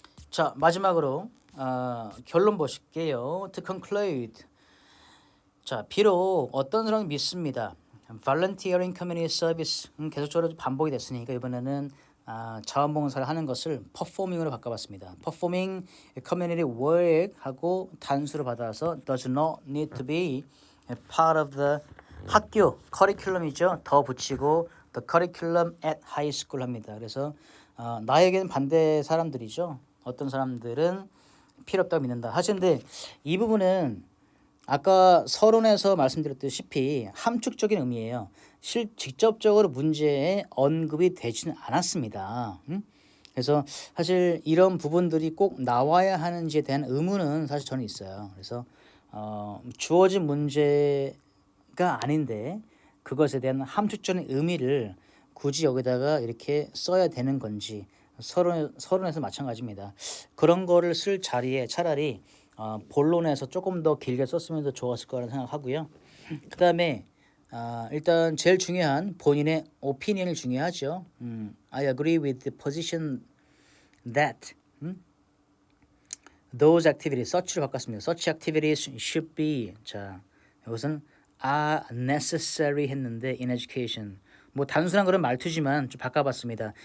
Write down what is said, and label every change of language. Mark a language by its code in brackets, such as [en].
[ko] 자, 마지막으로 결론 보실게요. [en] To conclude. [ko] 자, 비록 어떤 사람이 믿습니다. [en] Volunteering Community Service [ko] 계속적으로 반복이 됐으니까 이번에는 자원봉사를 하는 것을 performing으로 바꿔봤습니다. [en] performing community work [ko] 하고 단수로 받아서 [en] does not need to be part of the [ko] 학교 커리큘럼이죠. 더 붙이고 [en] the curriculum at high school 합니다. [ko] 그래서 나에게는 반대 사람들이죠. 어떤 사람들은 필요 없다고 믿는다. 하시는데 이 부분은 아까 서론에서 말씀드렸다시피 함축적인 의미예요. 직접적으로 문제에 언급이 되지는 않았습니다. 그래서 사실 이런 부분들이 꼭 나와야 하는지에 대한 의문은 사실 저는 있어요. 그래서 주어진 문제가 아닌데 그것에 대한 함축적인 의미를 굳이 여기다가 이렇게 써야 되는 건지 서론에서 마찬가지입니다. 그런 거를 쓸 자리에 차라리 본론에서 조금 더 길게 썼으면 더 좋았을 거라는 생각하고요. 그 다음에 일단 제일 중요한 본인의 opinion이 중요하죠. [en] I agree with the position that those activities, such [ko] 로 바꿨습니다. [en] Such activities should be [ko] 자 이것은 [en] are necessary [ko] 했는데 [en] in education [ko] 뭐 단순한 그런 말투지만 좀 바꿔봤습니다.